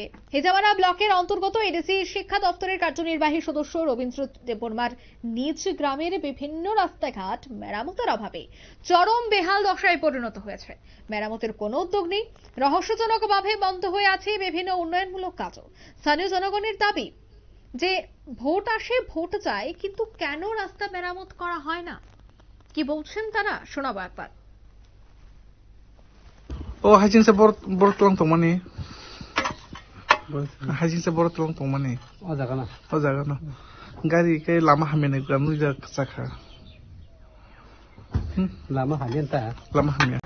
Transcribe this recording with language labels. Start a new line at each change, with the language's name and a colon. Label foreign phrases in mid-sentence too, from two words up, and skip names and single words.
Bangla: হেজামারা ব্লকের অন্তর্গত এডিসি শিক্ষা দপ্তরের কার্যনির্বাহী সদস্য রবীন্দ্র দেববর্মার নিজ গ্রামের বিভিন্ন রাস্তাঘাট মেরামতের অভাবে চরম বেহাল দশায় পরিণত হয়েছে। মেরামতের কোনো উদ্যোগ নেই, রহস্যজনকভাবে বন্ধ হয়ে আছে বিভিন্ন উন্নয়নমূলক কাজও। স্থানীয় জনগণের দাবি যে ভোট আসে, ভোট যায়, কিন্তু কেন রাস্তা মেরামত করা হয় না? কি বলছেন তারা, শোনাবো একবার।
Kok Borok: Oh, hajing sa borot tulang tomani. Hajing sa borot tulang tomani. Oh, jaga na. Oh, jaga na. Gari kay lama hamin na ganu ja saka. Lama hamin ta. Lama hamia.